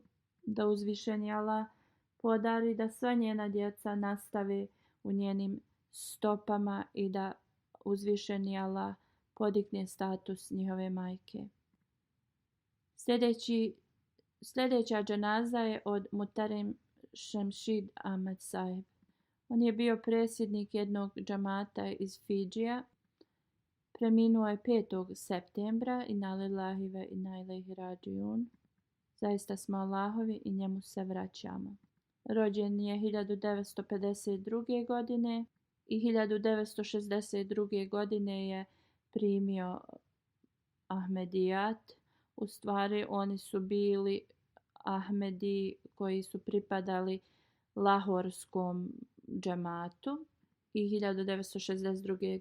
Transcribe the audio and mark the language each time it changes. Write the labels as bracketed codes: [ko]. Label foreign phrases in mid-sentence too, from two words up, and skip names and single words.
[bs] Da uzvišeni Allah podari da sva njena djeca nastave u njenim stopama i da uzvišeni Allah podigne status njihove majke. Sljedeća dženaza je od Muhterem Šemšid Ahmed Sahib. On je bio predsjednik jednog džamata iz Fidžija. Preminuo je 5. septembra. [ar] إنا لله وإنا إليه راجعون. [bs] Zaista smo Allahovi i njemu se vraćamo. Rođen je 1952. godine i 1962. godine je primio Ahmedijat. U stvari oni su bili Ahmedi koji su pripadali Lahorskom džematu i 1962.